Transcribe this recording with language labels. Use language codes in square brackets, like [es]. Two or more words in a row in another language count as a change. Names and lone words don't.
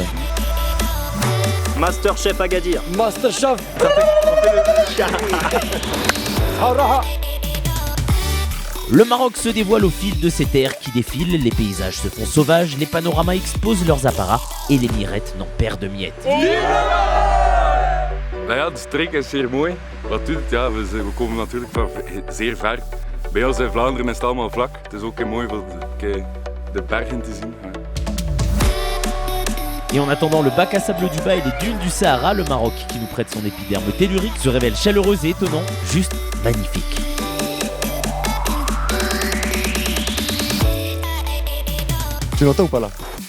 [fr] Masterchef Agadir. Masterchef. Le Maroc se dévoile au fil de ces terres qui défilent, les paysages se font sauvages, les panoramas exposent leurs apparats et les mirettes n'en perdent miettes. [nl] Nou ja, de streek is zeer mooi. Wat doet het? Ja, we komen natuurlijk van zeer ver. Bij ons in Vlaanderen is het allemaal vlak. Het is ook mooi voor de bergen te zien. [fr] Et en attendant le bac à sable du bas et les dunes du Sahara, le Maroc, qui nous prête son épiderme tellurique, se révèle chaleureux et étonnant, juste magnifique. Tu l'entends ou pas là?